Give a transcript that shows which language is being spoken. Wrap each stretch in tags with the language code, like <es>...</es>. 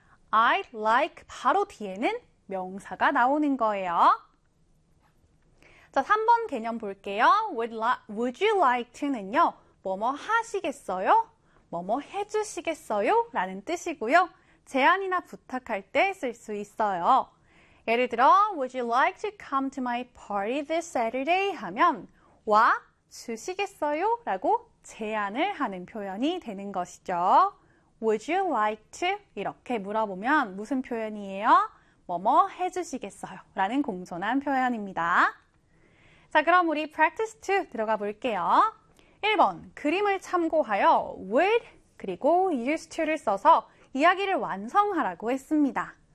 <ko>I'd like 바로 뒤에는 명사가 나오는 거예요. 자, 3번 개념 볼게요. Would you like to는요, 뭐뭐 하시겠어요? 뭐뭐 해주시겠어요? 라는 뜻이고요. 제안이나 부탁할 때쓸수 있어요. 예를 들어,</ko> <en>Would you like to come to my party this Saturday?</en> <ko>하면, 와 주시겠어요? 라고 제안을 하는 표현이 되는 것이죠.</ko> <en>Would you like to?</en> <ko>이렇게 물어보면 무슨 표현이에요? 뭐뭐 해주시겠어요? 라는 공손한 표현입니다. 자, 그럼 우리 practice 2 들어가 볼게요. 1번, 그림을 참고하여 would 그리고 used to를 써서 이야기를 완성하라고 했습니다.</ko>